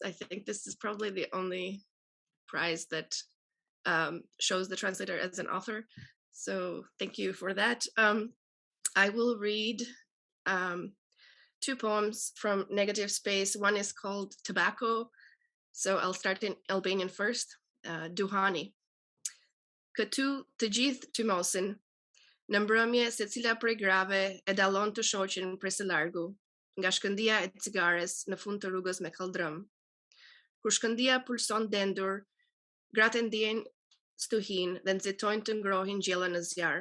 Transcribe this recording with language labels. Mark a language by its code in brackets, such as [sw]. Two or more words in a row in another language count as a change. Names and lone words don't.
[en] I think this is probably the only prize that shows the translator as an author. So thank you for that. I will read 2 poems from Negative Space. One is called Tobacco. So I'll start in Albanian first. [sq] Duhani. Këtu të gjithë tymosin, në mbrëmje se cila prej grave e dallon të shoqin prej së largu, nga shkëndia e cigares në fund të rrugës me kaldrëm. Kur shkëndia pulson dendur, gratë ndjejnë stuhin dhe nxitojnë të ngrohin gjella në zjarr.